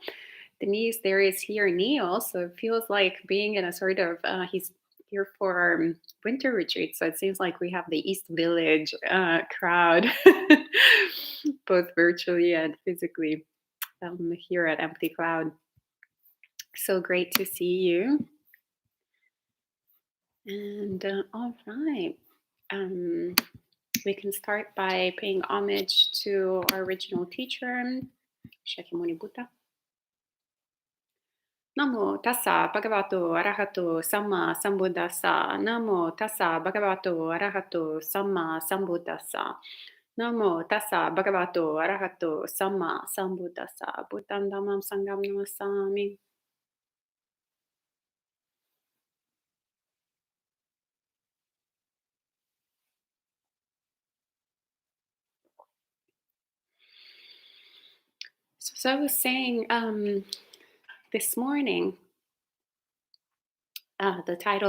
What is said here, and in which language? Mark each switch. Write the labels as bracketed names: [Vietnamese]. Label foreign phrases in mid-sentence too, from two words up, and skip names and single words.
[English] Denise, there is here Neil, so it feels like being in a sort of, he's here for our winter retreat, so it seems like we have the East Village crowd, both virtually and physically, here at Empty Cloud. So great to see you. And all right. We can start by paying homage to our original teacher, Shakyamuni Buddha. [Pali] Namo tassa bhagavato arahato samma sambuddhassa. Namo tassa bhagavato arahato samma sambuddhassa. Namo tassa bhagavato arahato samma sambuddhassa. Buddham dhammam sangham namasami. [English] So I was saying this morning, the title